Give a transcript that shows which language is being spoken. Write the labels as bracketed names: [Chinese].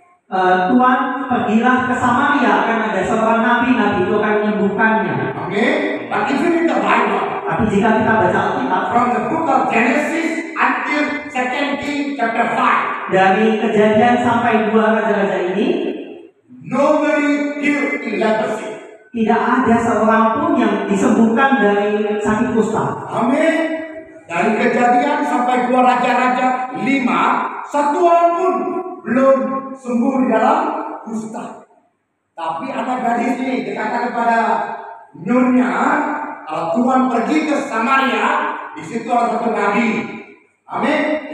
[Indonesian] Tuhan pergilah ke Samaria, akan ada seorang nabi itu akan menyembuhkannya. [English] Amen. But if you read the Bible, [Indonesian] Tapi jika kita baca Alkitab [English] from the book of Genesis until 2 Kings chapter 5, [Indonesian] dari Kejadian sampai 2 raja-raja ini, [English] nobody healed in leprosy. [Indonesian] tidak ada seorang pun yang disembuhkan dari sakit kusta. Amin. Dari Kejadian sampai 2 Raja-Raja 5, satu orang pun belum sembuh di dalam kusta. Tapi anak gadis ini dikatakan kepada nyonya, kalau Tuhan pergi ke Samaria, di situ ada satu nabi. Amin.